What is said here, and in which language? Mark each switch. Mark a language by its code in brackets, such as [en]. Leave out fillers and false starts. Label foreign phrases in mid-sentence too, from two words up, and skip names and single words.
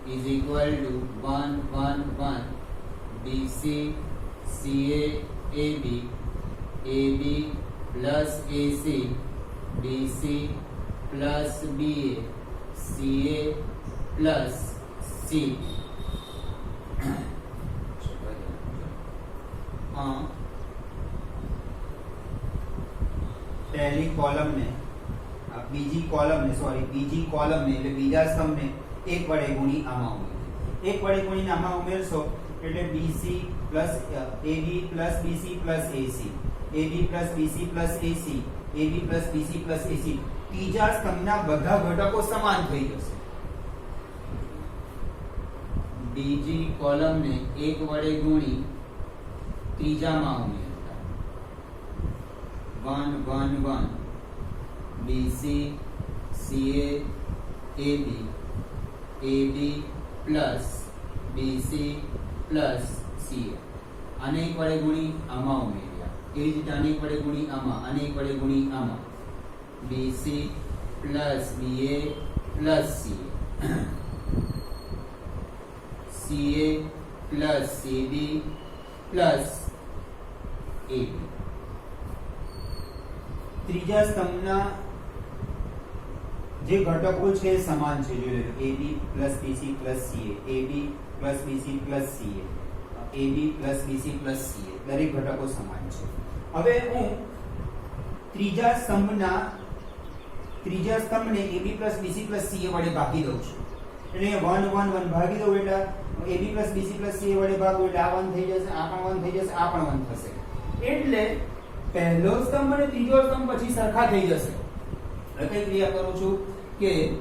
[en] is equal to 1 1 1 BC CA AB AB plus AC BC plus BA CA plus C [gu] પહેલી કોલમ ને બીજી કોલમ ને એટલે બીજા સ્તંભને એક વડે ગુણી આમાં ઉમેરો એક વડે ગુણીને આમાં ઉમેરશો એટલે [en] BC plus AB plus BC plus AC [gu] AB plus BC plus AC AB plus BC plus AC ત્રીજા સ્તંભના બધા ઘટકો સમાન થઈ જશે બીજી કોલમને એક વડે ગુણી ત્રીજામાં ઉમેરતા 1 1 1 [en] BC CA AB AB plus BC plus CA [gu] આને એક વડે ગુણી આમાં ઉમેર્યા એ જ રીતે આને એક વડે ગુણી આમાં આને એક વડે ગુણી આમાં [en] BC plus BA plus CA CA plus CB plus AB [gu] ત્રીજા સ્તંભના જે ઘટકો છે સમાન છે જોઈ લો [en] AB plus BC plus CA [gu] AB plus BC plus CA AB plus BC plus CA દરેક ઘટકો સમાન છે હવે હું ત્રીજા સ્તંભને [en] AB plus BC plus CA [gu] વડે ભાગી દઉં છું એટલે 1 1 1 ભાગી દઉં એટલે [en] AB plus BC plus CA [gu] વડે ભાગું એટલે આ 1 થઈ જશે આ પણ 1 થઈ જશે આ પણ 1 થશે એટલે પહેલો સ્તંભ અને ત્રીજો સ્તંભ પછી સરખા થઈ જશે એટલે કઈ ક્રિયા કરું છું કે